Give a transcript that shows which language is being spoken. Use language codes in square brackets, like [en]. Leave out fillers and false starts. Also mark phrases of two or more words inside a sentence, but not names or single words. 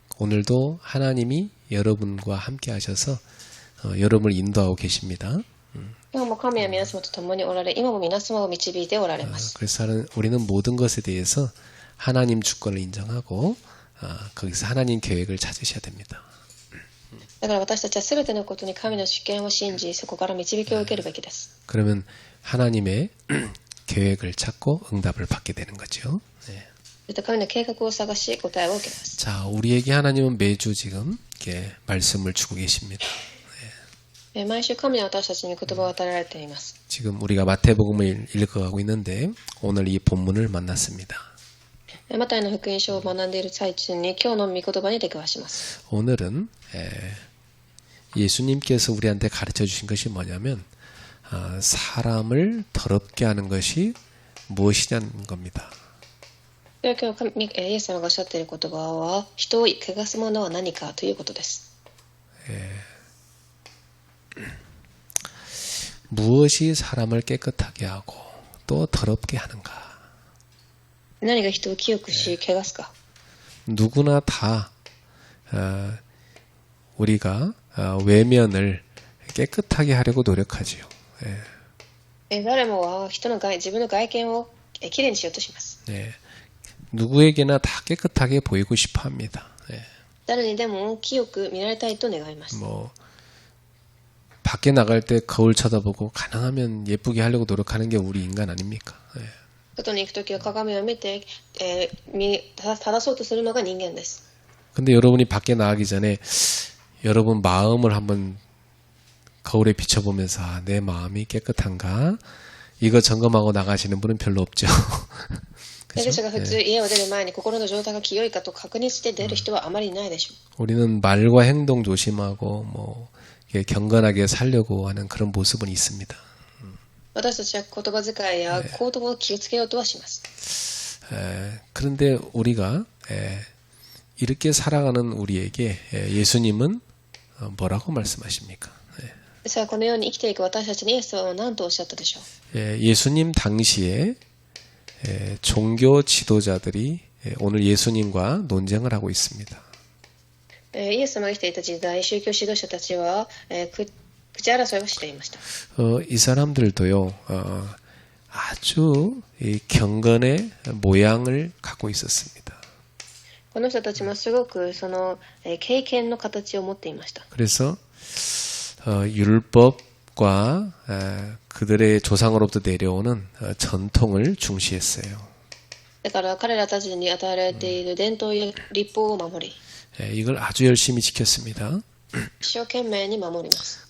[ko] 오늘도 하나님이 여러분과 함께 하셔서 여러분을 인도하고 계십니다. [ja] 今日も神は皆様と共におられ、今も皆様を導いておられます。 [ko] 그래서 우리는 모든 것에 대해서 하나님 주권을 인정하고 거기서 하나님 계획을 찾으셔야 됩니다. [ja] だから私たちは全てのことに神の主権を信じ、そこから導きを受けるべきです。 [ko] 그러면 하나님의 계획을 찾고 응답을 받게 되는 거죠. 네. [ja] そして神の計画を探し答えを受けます。 [ko] 자, 우리에게 하나님은 매주 지금 이렇게 말씀을 주고 계십니다. [ja] 毎週神は私たちに言葉を与えられています。 [ko] 지금 우리가 마태복음을 읽어가고 있는데 오늘 이 본문을 만났습니다. [ja] マタイの福音書を学んでいる最中に今日の御言葉に出くわします。 [ko] 오늘은 예수님께서 우리한테 가르쳐 주신 것이 뭐냐면 사람을 더럽게 하는 것이 무엇이냐는 겁니다. [ja] 今日イエス様がおっしゃっている言葉は、人を汚すものは何かということです。 [ko] 무엇이 사람을 깨끗하게 하고 또 더럽게 하는가? [ja] 何が人を清くし汚すか。 [ko] 누구나 다 우리가 외면을 깨끗하게 하려고 노력하지요. [ja] 誰もは人の自分の外見をきれいにしようとします。 [ko] 누구에게나 다 깨끗하게 보이고 싶어 합니다. [ja] 誰にでも清く見られたいと願います。 [ko] 밖에 나갈 때 거울 쳐다보고 가능하면 예쁘게 하려고 노력하는 게 우리 인간 아닙니까? [ja] 外に行くときは鏡を見て、正そうとするのが人間です。 [ko] 근데 여러분이 밖에 나가기 전에 여러분 마음을 한번 거울에 비춰보면서 내 마음이 깨끗한가? 이거 점검하고 나가시는 분은 별로 없죠. [ja] 私が普通家を出る前に心の状態が清いかと確認して出る人はあまりいないでしょう。 [ko] 우리는 말과 행동 조심하고 경건하게 살려고 하는 그런 모습은 있습니다. [ja] 私たちは言葉遣いや行動を気をつけようとはします。 [ko] 그런데 우리가 이렇게 살아가는 우리에게 예수님은 뭐라고 말씀하십니까? [ja] ですがこのように生きていく私たちにイエス様は何とおっしゃったでしょう。 [ko] 예수님 당시에 종교 지도자들이 오늘 예수님과 논쟁을 하고 있습니다. [ja] イエス様が生きていた時代、宗教指導者たちは口争いをしていました。 [ko] 이 사람들도요, 아주 경건의 모양을 갖고 있었습니다. [ja] この人たちもすごくその経験の形を持っていました。 [ko] 그래서 율법과 그들의 조상으로부터 내려오는 전통을 중시했어요. [ja] だから彼らたちに与えられている伝統や律法を守り、 [ko] 이걸 아주 열심히 지켰습니다. [ja] 一生懸命に守ります。